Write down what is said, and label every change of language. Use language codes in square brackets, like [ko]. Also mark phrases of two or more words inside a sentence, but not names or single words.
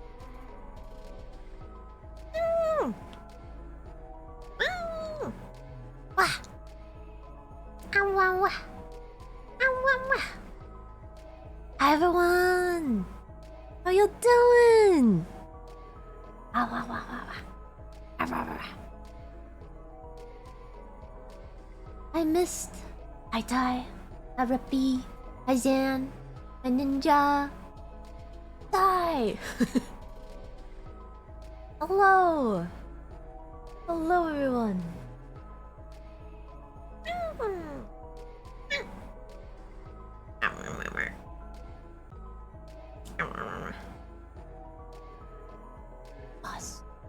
[en] Wah. Wah, wah. Wah, wah. Hi everyone. How you doing? Wah, wah, wah, wah, wah. Wah, wah, wah. I missed. Hi Tai. Hi Rippy. Hi Zan. Hi Ninja. Tai. Hello. Hello everyone. Us.